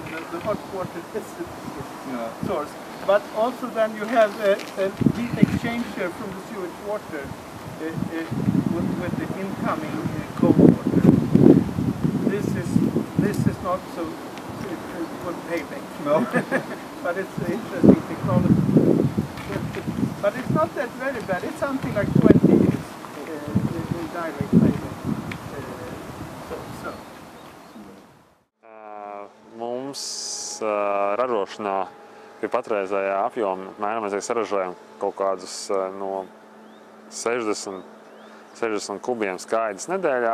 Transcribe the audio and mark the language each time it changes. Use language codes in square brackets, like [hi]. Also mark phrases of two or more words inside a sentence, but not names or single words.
[en] The hot water is the source. But also then you have a heat exchanger from the sewage water with the incoming cold water. This is not so good payback. No. But it's an interesting technology. But it's not that very bad. It's something like 20 years in direct payback. [lv] Mums ražošanā pie patreizējā apjoma apmēram mēs saražojam kaut kādus no 60 kubiem skaidrs nedēļā.